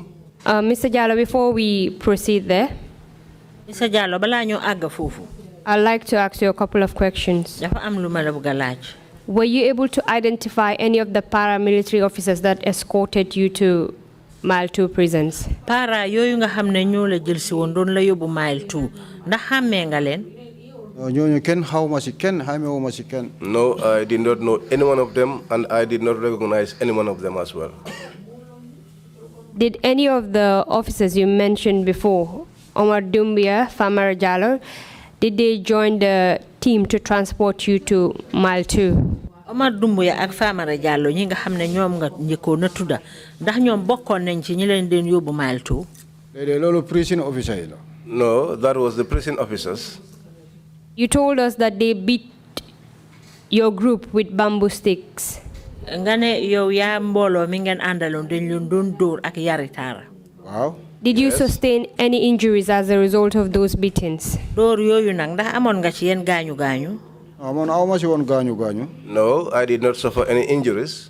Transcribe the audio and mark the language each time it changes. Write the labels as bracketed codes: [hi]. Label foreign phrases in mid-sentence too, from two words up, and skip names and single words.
[en] Mr. Jallow, before we proceed there, Mr. Jallow, I'd like to ask you a couple of questions. Were you able to identify any of the paramilitary officers that escorted you to Mile 2 prisons? [wo] Para yoyu nga xamne ñoo la jël ci won doon la yobbu Mile 2 ndax xamé nga len? ñooñu kenn xawma ci kenn xamewuma ci kenn. [en] No, I did not know any one of them, and I did not recognize any one of them as well. Did any of the officers you mentioned before, Omar Doumbia, Famara Jallow, did they join the team to transport you to Mile 2? [wo] Omar Doumbia ak Famara Jallow ñi nga xamne ñoom nga ñëko na tudda ndax ñoom bokkon nañ ci ñi leen den yobbu Mile 2? Lolu [en] prison officer [wo] yi la. [en] No, that was the prison officers. You told us that they beat your group with bamboo sticks. [wo] Ngane yow ya mbolo mi ngeen andalon dañ leen doon door ak yaritara. [en] Wow. Did you sustain any injuries as a result of those beatings? [wo] Door yoyu nak ndax amon nga ci yeen gañu gañu? [en] No, I did not suffer any injuries.